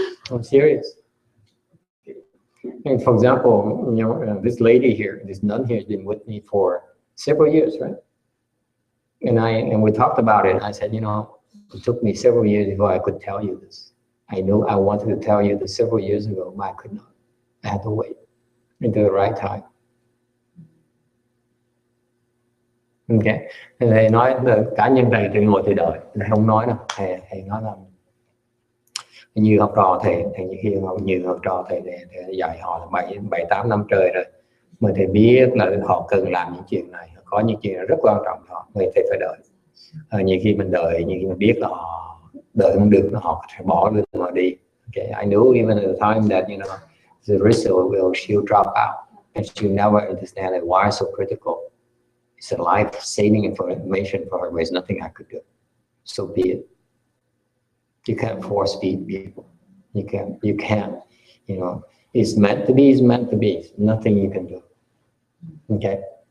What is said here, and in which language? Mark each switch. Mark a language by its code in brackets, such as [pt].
[en] I'm serious. And for example, you know, this lady here, this nun here, has been with me for several years, right? And we talked about it. I said, you know, it took me several years before I could tell you this. I knew I wanted to tell you this several years ago, but I could not. I had to wait until the right time. [vi] Ok, thầy nói là cá nhân thầy thì ngồi thầy đợi, thầy không nói đâu, thầy nói là như học trò thầy như khi như học trò thầy dạy họ là 7-8 năm trời rồi, mà thầy biết là họ cần làm những chuyện này, có những chuyện rất quan trọng họ, người thầy phải đợi. Nhiều khi mình đợi, nhiều khi mình biết là họ đợi không được, họ sẽ bỏ được mà đi. [en] Okay, I know even at the time that the result will she'll drop out, and she'll never understand that why so critical. It's a life-saving information for her, but there's nothing I could do. So be it. You can't force feed people. You can't. It's meant to be. It's meant to be. Nothing you can do. Okay.